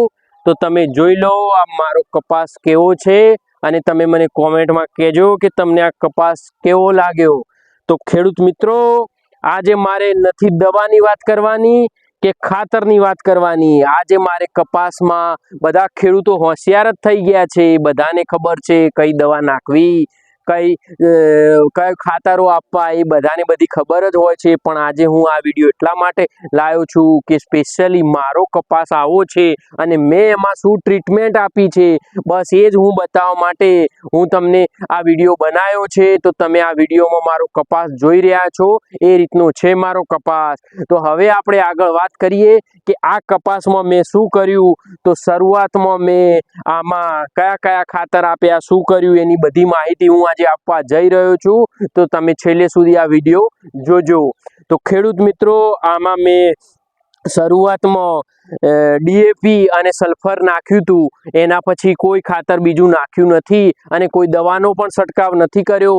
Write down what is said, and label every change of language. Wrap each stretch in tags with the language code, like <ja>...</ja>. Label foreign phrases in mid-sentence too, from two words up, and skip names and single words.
<gu>તો તમે જોઈ લો આ મારો કપાસ કેવો છે અને તમે મને કૉમેંટ માં કહેજો કે તમને આ કપાસ કેવો લાગ્યો। તો ખેડૂત મિત્રો, આજે મારે નથી દવાની વાત કરવાની કે ખાતરની વાત કરવાની। આજ મારે કપાસ માં બધા ખેડૂતો હોશિયાર જ થઈ ગયા છે। બધાને ખબર છે કઈ દવા નાખવી, કઈ કયા ખાતરો આપવા, એ બધાને બધી ખબર જ હોય છે। પણ આજે હું આ વિડિયો એટલા માટે લાવ્યો છું કે સ્પેશિયલી મારો કપાસ આવો છે અને મેં એમાં શું ટ્રીટમેન્ટ આપી છે, બસ એ જ હું બતાવવા માટે હું તમને આ વિડિયો બનાવ્યો છે। તો તમે આ વિડિયોમાં મારો કપાસ જોઈ રહ્યા છો, એ રીતનો છે મારો કપાસ। તો હવે આપણે આગળ વાત કરીએ કે આ કપાસમાં મેં શું કર્યું। તો શરૂઆતમાં મેં આમાં કયા કયા ખાતર આપ્યા, શું કર્યું, એની બધી માહિતી હું આજ આપવા જઈ રહ્યો છું। તો તમે છેલ્લે સુધી આ વિડિયો જોજો। તો ખેડૂત મિત્રો, આમાં મેં શરૂઆતમાં ડીએપી અને સલ્ફર નાખ્યું હતું, એના પછી કોઈ ખાતર બીજું નાખ્યું નથી અને કોઈ દવાનો પણ છટકાવ નથી કર્યો।</gu>